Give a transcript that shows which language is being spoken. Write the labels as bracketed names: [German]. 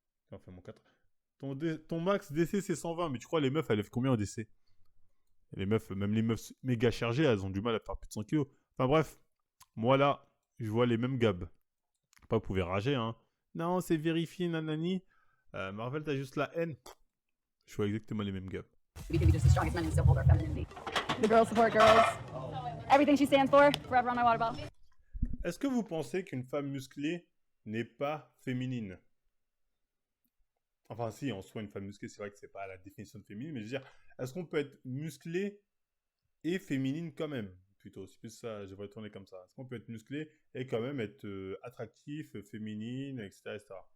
[French] J'en fais mon 4 heures. Ton max DC, c'est 120. Mais tu crois, les meufs, elles lèvent combien au DC? Les meufs, même les meufs méga chargées, elles ont du mal à faire plus de 100 kilos. Enfin bref, moi là, je vois les mêmes gabs. Pas, vous pouvez rager, hein. Non, c'est vérifié, nanani. Marvel, t'as juste la haine. Je vois exactement les mêmes gabs. [English] We can be just the strongest men and still hold our femininity. The girls support girls. Everything she stands for, forever on my water bottle. [French] Est-ce que vous pensez qu'une femme musclée n'est pas féminine? Enfin, si, en soi, une femme musclée, c'est vrai que c'est pas la définition de féminine, mais je veux dire, est-ce qu'on peut être musclé et féminine quand même? Plutôt, c'est plus ça, je vais tourner comme ça. Est-ce qu'on peut être musclé et quand même être attractif, féminine, etc., etc.